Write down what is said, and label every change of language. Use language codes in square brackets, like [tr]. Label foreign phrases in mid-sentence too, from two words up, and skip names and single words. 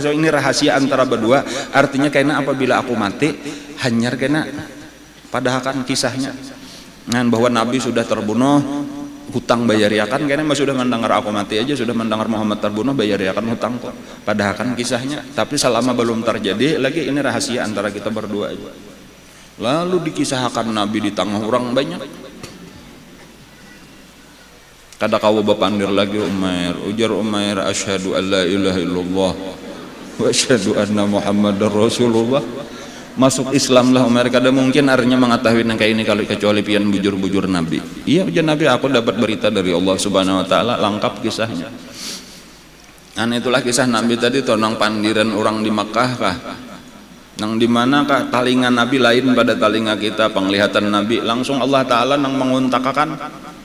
[id] Ini rahasia antara berdua. Artinya karena apabila aku mati hanyar kena padahakan kisahnya nah bahwa Nabi sudah terbunuh, hutang bayariakan, karena sudah mendengar aku mati aja sudah mendengar Muhammad terbunuh, bayariakan hutang kok, padahakan kisahnya. Tapi selama belum terjadi lagi, ini rahasia antara kita berdua aja. Lalu dikisahkan Nabi di tengah orang banyak. [bjn] Kada kau bapandir lagi Umair, ujar Umair, [ar] أشهد أن لا إله إلا الله وأشهد أن محمدا رسول الله. [id] Masuk Islam lah Umair, kada mungkin artinya mengetahui yang kayak ini kalau kecuali pian bujur-bujur Nabi. Iya ujar Nabi, aku dapat berita dari Allah [ar] سبحانه وتعالى, [id] lengkap kisahnya. [bjn] Nah itulah kisah Nabi tadi tuh nang pandiran orang di Makkah kah? Nang di mana kah talingan Nabi lain pada talinga kita, penglihatan Nabi langsung Allah taala nang menguntakakan.